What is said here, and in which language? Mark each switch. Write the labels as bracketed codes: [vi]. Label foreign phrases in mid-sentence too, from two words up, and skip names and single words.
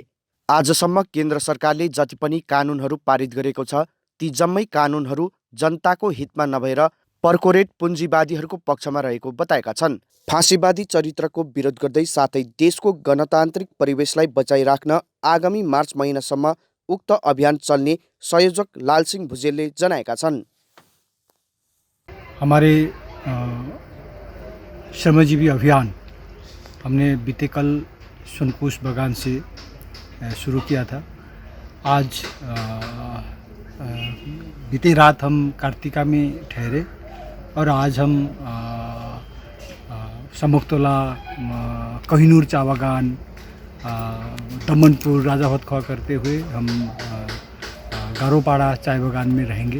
[ne] आजसम्म केन्द्र सरकारले जति पनि कानुनहरू पारित गरेको छ, ती जम्मै कानुनहरू जनताको हितमा नभएर कर्पोरेट पुँजीवादीहरूको पक्षमा रहेको बताएका छन्। फाँसीवादी चरित्रको विरोध गर्दै साथै देशको गणतान्त्रिक परिवेशलाई बचाइराख्न आगामी मार्च महिनासम्म उक्त अभियान चल्ने संयोजक लालसिंह भुजेलले जनाएका छन्। [hi] हमारे श्रमजीवी अभियान हमने बीते कल सुनकुश बगान से शुरू किया था। आज बीते रात हम कार्तिका में ठहरे और आज हम समोक्तोला, कोहिनूर चा बगान, दमनपुर, राजावतखवा करते हुए हम गारोपाड़ा चाय बगान में रहेंगे।